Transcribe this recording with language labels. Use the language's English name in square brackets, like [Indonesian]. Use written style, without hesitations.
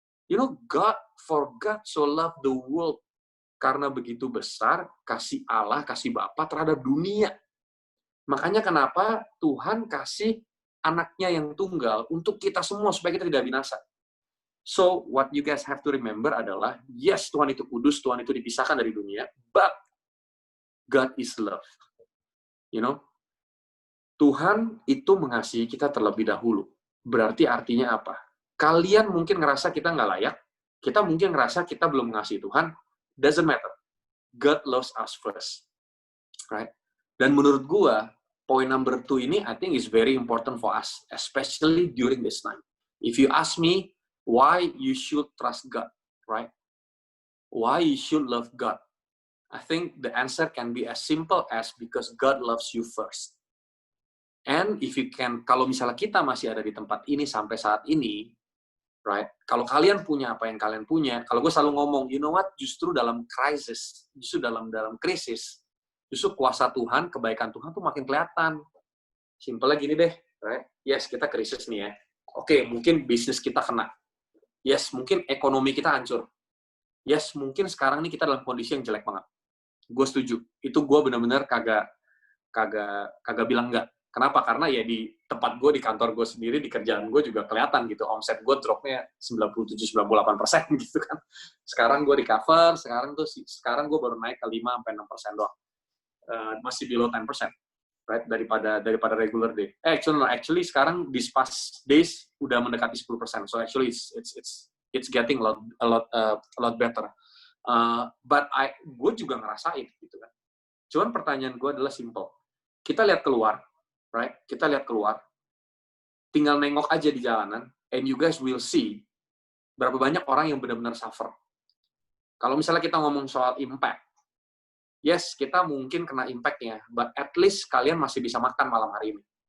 [English] You know, for God so loved the world. [Indonesian] Karena begitu besar kasih Allah, kasih Bapa terhadap dunia. Makanya kenapa Tuhan kasih anaknya yang tunggal untuk kita semua, supaya kita tidak binasa. [English] So, what you guys have to remember adalah, yes, [Indonesian] Tuhan itu kudus, Tuhan itu dipisahkan dari dunia, [English] but God is love. You know? [Indonesian] Tuhan itu mengasihi kita terlebih dahulu. Berarti artinya apa? Kalian mungkin ngerasa kita nggak layak, kita mungkin ngerasa kita belum mengasihi Tuhan, doesn't matter. [English] God loves us first. Right? [Indonesian] Dan menurut gua, [English] point number 2 ini I think is very important for us, especially during this time. If you ask me why you should trust God, right? Why you should love God? I think the answer can be as simple as because God loves you first. And if you can, [Indonesian] kalau misalnya kita masih ada di tempat ini sampai saat ini, right? Kalau kalian punya apa yang kalian punya, kalau gue selalu ngomong, you know what? Justru dalam krisis, justru dalam krisis, justru kuasa Tuhan, kebaikan Tuhan tuh makin kelihatan. Simpelnya gini deh, right? Yes, kita krisis nih ya. Oke, mungkin bisnis kita kena. Yes, mungkin ekonomi kita hancur. Yes, mungkin sekarang nih kita dalam kondisi yang jelek banget. Gue setuju. Itu gue benar-benar kagak bilang enggak. Kenapa? Karena ya di tempat gue, di kantor gue sendiri, di kerjaan gue juga kelihatan gitu. Omset gue dropnya 97-98% gitu kan. Sekarang gue di cover, sekarang gue baru naik ke 5-6% doang. Masih below 10%. Right? Daripada regular day. Actually sekarang these past days udah mendekati 10%. [English] So actually it's getting a lot better. [Indonesian] But gue juga ngerasain gitu kan. Cuman pertanyaan gue adalah simple. Kita lihat keluar, right? Kita lihat keluar. Tinggal nengok aja di jalanan, [English] and you guys will see [Indonesian] berapa banyak orang yang benar-benar suffer. Kalau misalnya kita ngomong soal impact, yes, kita mungkin kena impact-nya, but at least kalian masih bisa makan malam hari ini.